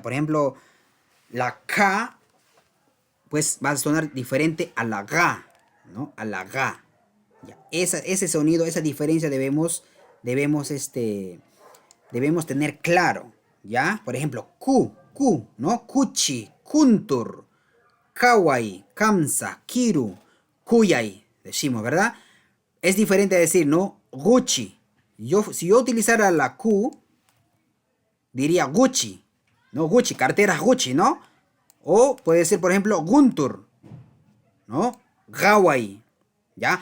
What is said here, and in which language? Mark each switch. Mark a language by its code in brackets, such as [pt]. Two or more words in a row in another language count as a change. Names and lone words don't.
[es] Por ejemplo, la K, pues va a sonar diferente a la Ga, ¿no? A la Ga. ¿Ya? Ese sonido, esa diferencia debemos tener claro, ¿ya? Por ejemplo, ¿no? [qu] Kuchi, kuntur, kawaii, kamsa, kiru, kuyai, [es] decimos, ¿verdad? Es diferente a decir, ¿no? Gucci. Si yo utilizara la Q, diría Gucci, ¿no? Gucci, carteras Gucci, ¿no? O puede ser, por ejemplo, Guntur, ¿no? Hawaii, ¿ya?